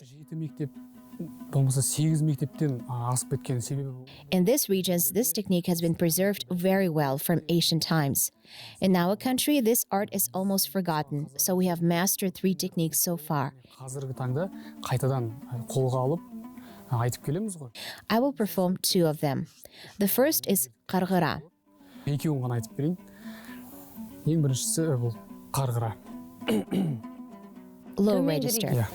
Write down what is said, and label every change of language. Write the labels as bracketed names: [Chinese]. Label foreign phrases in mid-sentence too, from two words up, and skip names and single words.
[Kazakh] 7 мектеп, болмаса 8 мектептен асып кеткен себебі. [English] in these regions, this technique has been preserved very well from ancient times. In our country, this art is almost forgotten, so we have mastered 3 techniques so far. [Kazakh] Қазіргі таңда қайтадан қолға алып айтып келеміз ғой. [English] I will perform 2 of them. The first is qarg'ira. [Kazakh] Екеуін ғана айтып берейін. Ең біріншісі бұл қарғыра. [English] Low [Kazakh] Төмен [English] register. Yeah.